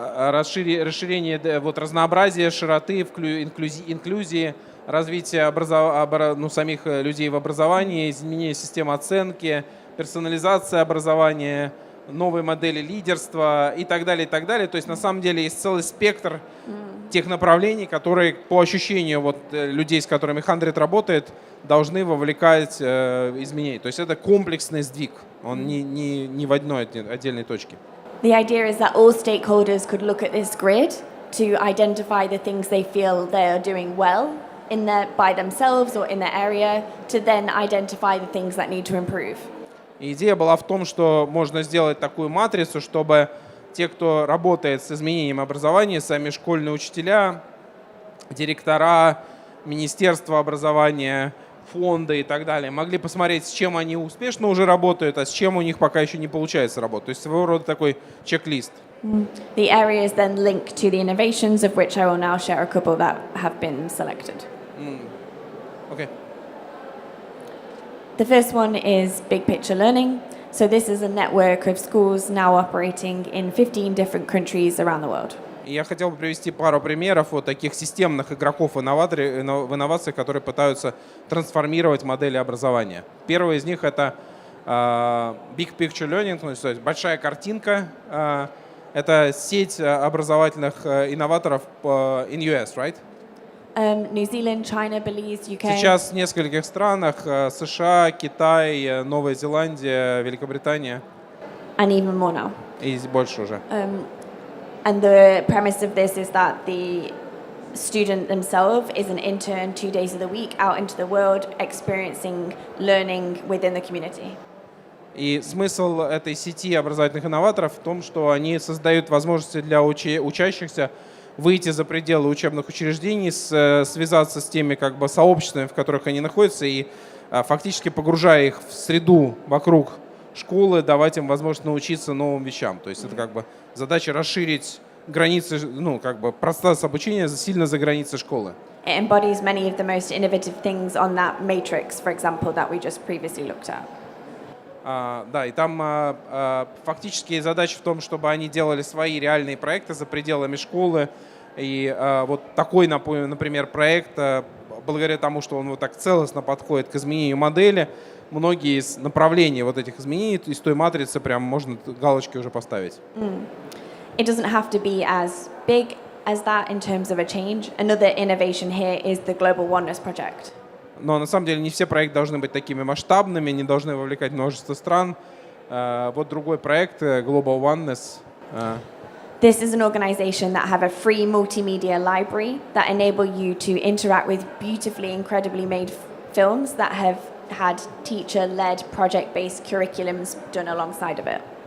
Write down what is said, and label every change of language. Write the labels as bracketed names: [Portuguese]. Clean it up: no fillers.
[Russian] расширение вот, разнообразия, широты, инклюзии, развитие самих людей в образовании, изменение системы оценки, персонализация образования, новые модели лидерства и так далее, и так далее. То есть на самом деле есть целый спектр тех направлений, которые по ощущению вот, людей, с которыми 100 работает, должны вовлекать изменения. То есть это комплексный сдвиг, он не в одной отдельной точке. [English] The idea is that all stakeholders could look at this grid to identify the things they feel they are doing well by themselves or in their area, to then identify the things that need to improve. [Russian] Идея была в том, что можно сделать такую матрицу, чтобы те, кто работает с изменением образования, сами школьные учителя, директора, министерства образования, фонды и так далее, могли посмотреть, с чем они успешно уже работают, а с чем у них пока еще не получается работать. То есть своего рода такой чек-лист. [English] The areas then link to the innovations, of which I will now share a couple that have been selected. Okay. The first one is big picture learning. So this is a network of schools now operating in 15 different countries around the world. [Russian] Я хотел бы привести пару примеров вот таких системных игроков в инновациях, которые пытаются трансформировать модели образования. Первый из них это big picture learning, то есть большая картинка. Это сеть образовательных инноваторов [English] in US, right? New Zealand, China, Belize, UK. [Russian] Сейчас в нескольких странах: США, Китай, Новая Зеландия, Великобритания. [English] And even more now. [Russian] И больше уже. [English] And the premise of this is that the student themselves is an intern 2 days of the week out into the world, experiencing learning within the community. [Russian] И смысл этой сети образовательных инноваторов в том, что они создают возможности для учащихся выйти за пределы учебных учреждений, связаться с теми как бы сообществами, в которых они находятся, и фактически погружая их в среду вокруг школы, давать им возможность научиться новым вещам. То есть это как бы задача расширить границы, процесс обучения сильно за границы школы. [English] It embodies many of the most innovative things on that matrix, for example, that we just previously looked at. [Russian] Да, и там фактически задача в том, чтобы они делали свои реальные проекты за пределами школы. И вот такой, например, проект, благодаря тому, что он вот так целостно подходит к изменению модели, многие из направлений вот этих изменений из той матрицы прям можно галочки уже поставить. [English] It doesn't have to be as big as that in terms of a change. Another innovation here is the Global Oneness Project. [Russian] Но на самом деле не все проекты должны быть такими масштабными, не должны вовлекать множество стран. Вот другой проект, Global Oneness. [English] This is an organization that have a free multimedia library that enable you to interact with beautifully, incredibly made films that have had teacher-led project-based curriculums done alongside of it.